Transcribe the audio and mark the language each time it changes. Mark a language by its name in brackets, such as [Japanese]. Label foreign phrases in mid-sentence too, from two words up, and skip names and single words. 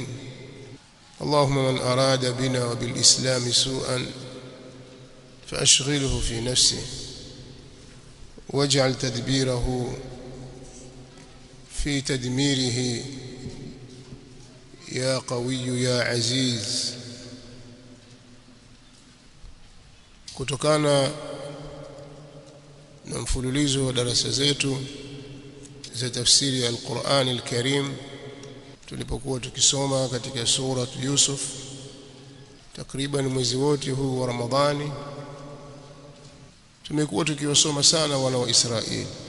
[Arabic] اللهم من أراد بنا وبالإسلام سوءا فأشغله في نفسه واجعل تدبيره في تدميره يا قوي يا عزيز. [Swahili] kutokana na mfululizo wa darasa zetu za tafsiri ya Al-Qur'an Al-Karim tulipokuwa tukisoma katika sura Yusuf takriban mwezi wote huu wa Ramadhani, tumekuwa tukiwasoma sana wana wa Israeli,